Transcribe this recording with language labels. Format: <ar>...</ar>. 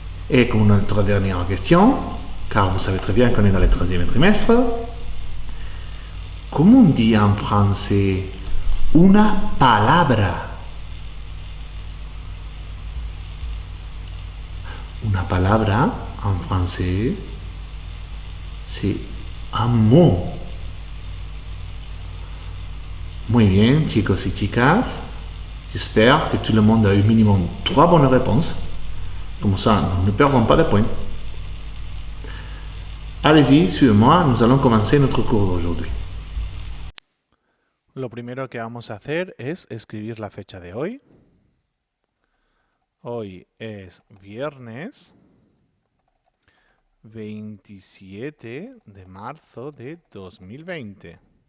<fr>Et comme notre dernière question, car vous savez très bien qu'on est dans le 13e trimestre, comment on dit en français una palabra? Una palabra en français, c'est un mot.</fr> <es>Muy bien, chicos y chicas.</es> <fr>J'espère que tout le monde a eu minimum 3 bonnes réponses. Comme ça, nous ne perdons pas de points. Allez-y, suivez-moi, nous allons commencer notre cours d'aujourd'hui.</fr> <es>Lo primero que vamos a hacer es escribir la fecha de hoy. Hoy es viernes 27 de marzo de 2020.</es>